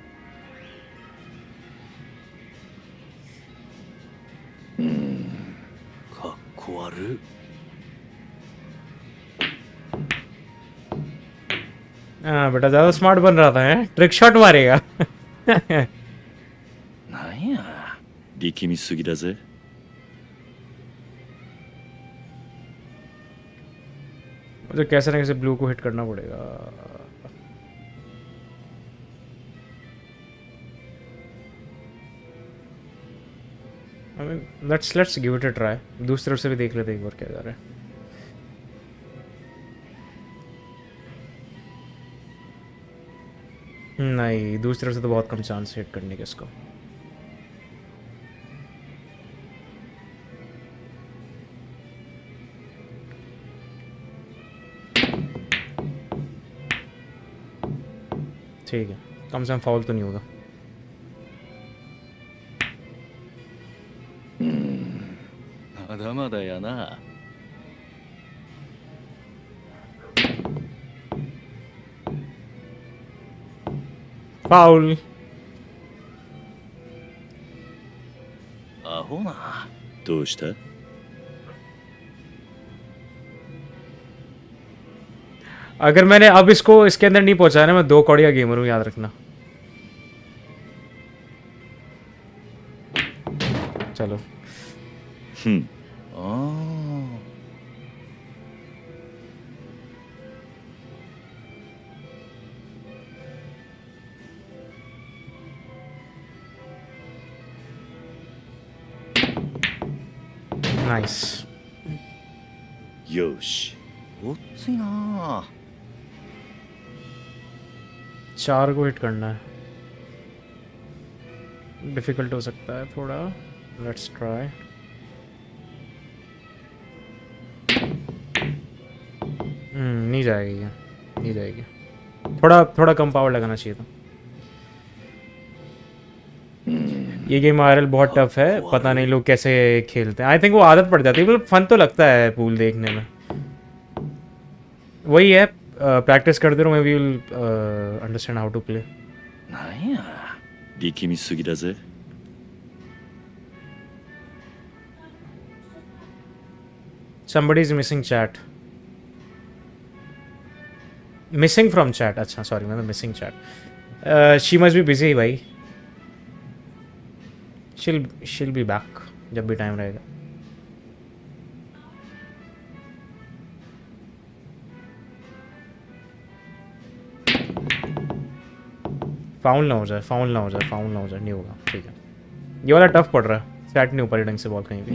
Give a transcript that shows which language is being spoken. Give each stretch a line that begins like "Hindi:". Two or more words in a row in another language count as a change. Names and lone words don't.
Hindi: हाँ बेटा ज्यादा स्मार्ट बन रहा था. है
English: trick shot
Hindi: मारेगा.
Japanese: なんや力みすぎだぜ。
Hindi: मुझे कैसे ना कैसे ब्लू को हिट करना पड़ेगा.
English: I mean, let's give it a try.
Hindi: दूसरी तरफ से भी देख लेते एक बार क्या जा रहा है. नहीं दूसरी तरफ से तो बहुत कम चांस हिट करने के इसको. ठीक है कम से कम फाउल तो नहीं होगा.
Japanese: まだまだやな
Hindi: फाउल.
Japanese: アホなどうした？
Hindi: अगर मैंने अब इसको इसके अंदर नहीं पहुंचा ना मैं 2 कौड़िया गेमर हूँ याद रखना. चलो. ふん。ああ नाइस.
Japanese: よし。ごっついなあ
Hindi: 4 को हिट करना है. डिफिकल्ट हो सकता है थोड़ा.
English: let's try.
Hindi: नहीं जाएगी ये. नहीं जाएगी. थोड़ा कम पावर लगाना चाहिए था. ये गेम आरएल बहुत टफ है. पता नहीं लोग कैसे खेलते हैं.
English: I think
Hindi: वो आदत पड़ जाती है. मतलब फन तो लगता है पूल देखने में. वही है प्रैक्टिस करते रहो.
English: May we will understand how to play.
Japanese: なんや力みすぎだぜ。
English: somebody is missing chat. Missing from chat.
Hindi: अच्छा सॉरी मतलब
English: missing chat. She must be busy भाई. She'll be back
Hindi: जब भी टाइम रहेगा. फाउल ना हो जाए. नहीं होगा. ठीक है. ये वाला टफ पड़ रहा है. सेट नहीं ऊपर ढंग से बॉल कहीं भी.